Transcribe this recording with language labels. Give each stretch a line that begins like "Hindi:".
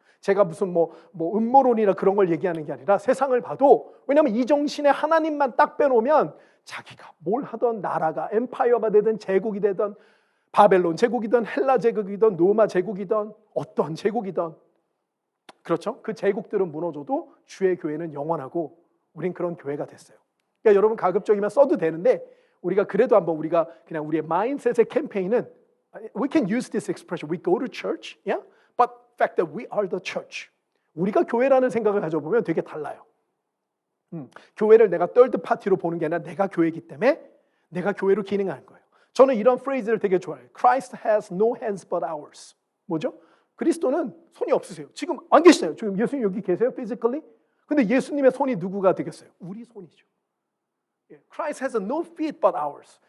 Korean: 제가 무슨 음모론이나 그런 걸 얘기하는 게 아니라 세상을 봐도 왜냐하면 이 정신에 하나님만 딱 빼놓으면 자기가 뭘 하던 나라가 엠파이어가 되든 제국이 되든 바벨론 제국이든 헬라 제국이든 로마 제국이든 어떤 제국이든 그렇죠? 그 제국들은 무너져도 주의 교회는 영원하고 우린 그런 교회가 됐어요. 그러니까 여러분 가급적이면 써도 되는데 우리가 그래도 한번 우리가 그냥 우리의 마인셋의 캠페인은
English: we can use this expression. We go to church, yeah? But the fact that we are the church.
Korean: 우리가 교회라는 생각을 가져보면 되게 달라요. 교회를 내가 third party로 보는 게 아니라 내가 교회이기 때문에 내가 교회로 기능하는 거예요. 저는 이런 프레이즈를 되게 좋아해요.
English: Christ has no hands but ours.
Korean: 뭐죠? 그리스도는 손이 없으세요. 지금 안 계시잖아요. 지금 예수님 여기 계세요?
English: physically?
Korean: 근데 예수님의 손이 누구가 되겠어요? 우리 손이죠.
English: Christ has no feet but ours.